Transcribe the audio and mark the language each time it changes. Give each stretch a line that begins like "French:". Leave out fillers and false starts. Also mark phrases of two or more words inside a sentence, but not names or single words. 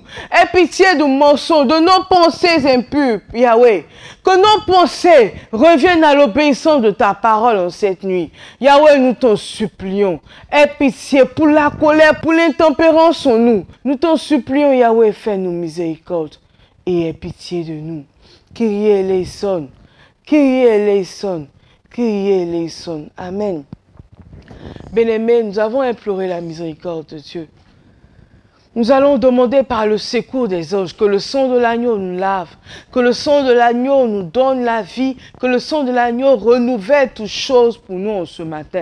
French: Aie pitié de mensonges, de nos pensées impures, Yahweh. Que nos pensées reviennent à l'obéissance de ta parole en cette nuit. Yahweh, nous t'en supplions. Aie pitié pour la colère, pour l'intempérance en nous. Nous t'en supplions, Yahweh, fais-nous miséricorde et aie pitié de nous.
Greek: Κύριε ἐλέησον, Κύριε ἐλέησον, Κύριε ἐλέησον.
French: Amen. Bien-aimés, nous avons imploré la miséricorde de Dieu. Nous allons demander par le secours des anges que le sang de l'agneau nous lave, que le sang de l'agneau nous donne la vie, que le sang de l'agneau renouvelle toutes choses pour nous ce matin.